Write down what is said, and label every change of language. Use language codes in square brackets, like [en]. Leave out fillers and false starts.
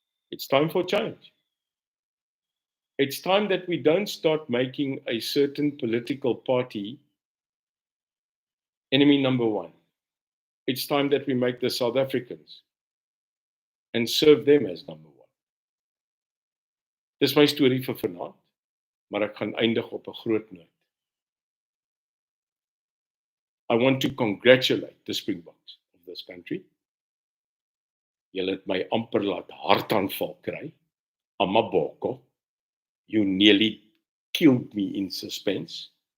[en] It's time for change. It's time that we don't start making a certain political party enemy number one. It's time that we make the South Africans and serve them as number one. [af] Dis my storie vir vanaand, maar ek gaan eindig op 'n groot noot. [en] I want to congratulate the Springboks of this country. [af] Julle het my amper laat hartaanval kry. [en] Amaboko. You nearly killed me in suspense.